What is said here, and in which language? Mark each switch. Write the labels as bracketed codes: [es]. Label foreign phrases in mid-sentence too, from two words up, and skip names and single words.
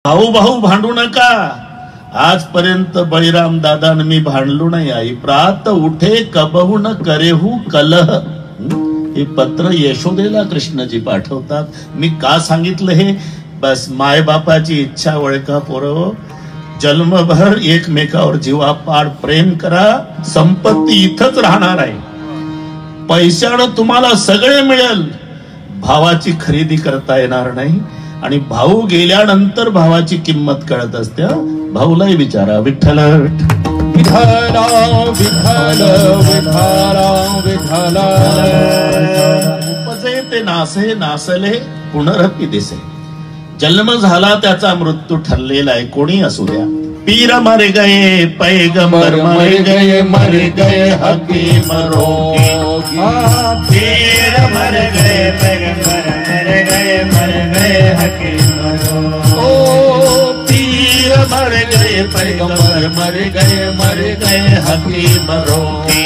[mr] भाऊ भाऊ भांडू नका. आजपर्यंत बळीराम दादा मी भांडलो नाही. [hi] आई प्रात उठे कबहू न करेहू कलह. [mr] हे पत्र यशोदेला कृष्णजी पाठवतात. मी का सांगितलं हे? बस माय बापाची इच्छा ओळखा पोरं. जन्मभर एकमेकावर जीवापाड प्रेम करा. संपत्ती इथंच राहणार आहे. पैशानं तुम्हाला सगळे मिळेल, भावाची खरेदी करता येणार नाही. आणि भाऊ गेल्यानंतर भावाची किंमत कळत असते. भाऊलाही विचारा. विठ्ठल विठ्ठल विठ्ठल विठ्ठल विठ्ठल. उपजे ते नासे नासले पुनरपी दिसे. जन्म झाला त्याचा मृत्यू ठरलेला आहे. कोणी असू द्या. [hi] पीर मर गए पैगंबर मर गए मर गए हकीम रोगी. पीर मर गए पैगंबर मर गए हकीम रोगी. पीर मर गए पैगंबर मर गए हकीम रोगी.